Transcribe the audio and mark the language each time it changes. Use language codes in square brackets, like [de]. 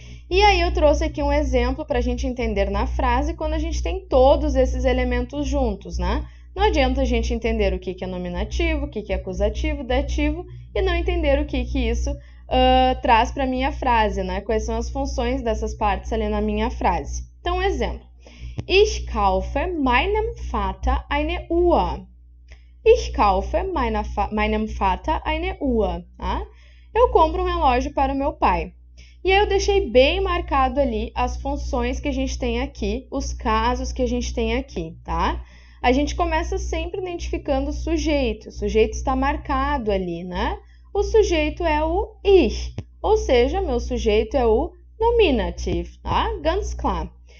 [pt] E aí eu trouxe aqui um exemplo para a gente entender na frase quando a gente tem todos esses elementos juntos, né? Não adianta a gente entender o que é nominativo, o que é acusativo, dativo e não entender o que isso traz para a minha frase, né? Quais são as funções dessas partes ali na minha frase. Então, um exemplo. [de] Ich kaufe meinem Vater eine Uhr. Ich kaufe meinem Vater eine Uhr. [pt] Tá? Eu compro um relógio para o meu pai. E aí eu deixei bem marcado ali as funções que a gente tem aqui, os casos que a gente tem aqui, tá? A gente começa sempre identificando o sujeito. O sujeito está marcado ali, né? O sujeito é o ich, ou seja, meu sujeito é o nominative, tá? [de] Ganz klar.